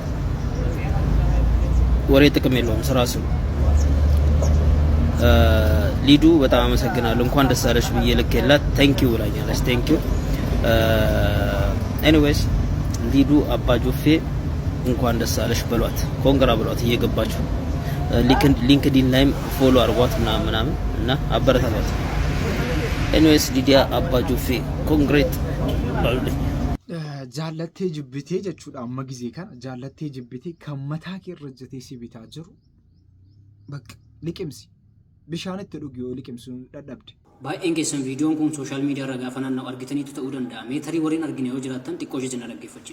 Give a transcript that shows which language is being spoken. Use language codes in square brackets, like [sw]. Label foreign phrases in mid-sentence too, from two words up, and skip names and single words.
[am] ወሬ ጥቅም የለውም። ስራ ስሩ። ሊዱ በጣም አመሰግናለሁ። እንኳን ደስ አለሽ ብዬ ልኬላት ቴንኪው ብላኛለች። ቴንኪው። ኤኒዌይስ ሊዱ አባጆፌ እንኳን ደስ አለሽ በሏት፣ ኮንግራ በሏት እየገባችሁ ሊንክዲን ላይም ፎሎ አድርጓት ምናምን እና አበረታቷት። ኤኒዌይስ ሊዲያ አባጆፌ ኮንግሬት ባሉልኝ። [om] Jaallattee jibbitee jechuudha amma gizee kana jaallattee jibbitee kan mataa kee irra jetee si bitaa jiru bakka liqimsi bishaan itti dhugi yoo liqimsuun dadhabde baay'een keessan viidiyoon kun [en] sooshaal miidiyaa [om] irra gaafa naanna'u argitaniitu ta'uu danda'a. Meetarii warreen argine yoo jiraattan xiqqoo ishee jala dhaggeeffachiisa.